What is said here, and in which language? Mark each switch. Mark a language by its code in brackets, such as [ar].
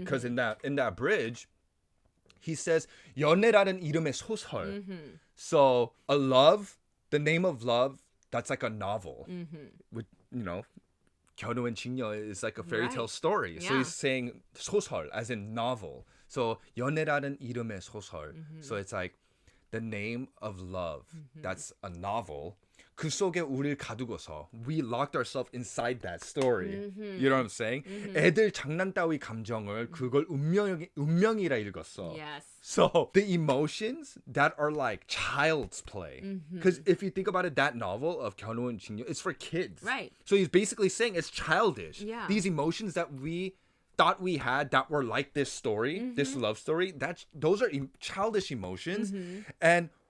[en] Because in that bridge, he says [ko] 연애라는 이름의 소설. [en] So a love, the name of love, that's like a novel. With, you know, 견우 and 징여 is like a fairy tale Right. story. So Yeah. he's saying 소설 as in novel. So [ko] 연애라는 이름의 소설. [en] So it's like the name of love. That's a novel. [ko] 그 속에 우리를 가두고서 [en] we locked ourselves inside that story. You know what I'm saying? [ko] 애들 장난 따위 감정을 그걸 운명이라 읽었어. [en] Yes. So the emotions that are like child's play. Because if you think about it, that novel of 견우 and 징여, it's for kids. Right. So he's basically saying it's childish. Yeah. These emotions that we thought we had that were like this story, this love story, those are childish emotions. And